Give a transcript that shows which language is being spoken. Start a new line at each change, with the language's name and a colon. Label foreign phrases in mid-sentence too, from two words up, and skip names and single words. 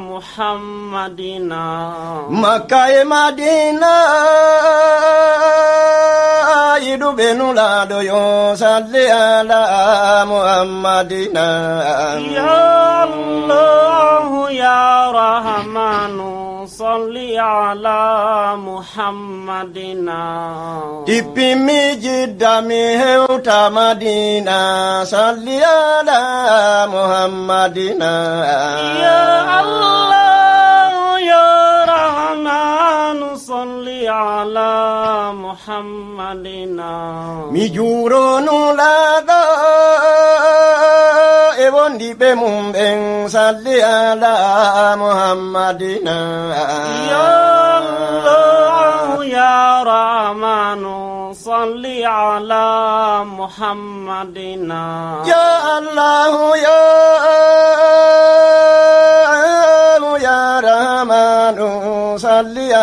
Fula: Muhammadina. Makka e Madina, yiɗuɓe nulaɗo yo
Arabic: صل على محمدنا. يا الله، يا رحمان، صل على محمدنا. محمدنا.
Fula: Ɗippi mi jidda mi hewta Madina,
Arabic: صل على محمدنا. يا الله، يا رحمان, صل على محمدنا.
Fula: Mi juuro nulaaɗo e wondiɓe mum ɓen,
Arabic: صل على محمدنا. يا الله، يا رحمان، صل على محمدنا. يا الله، يا، يا رحمان, salli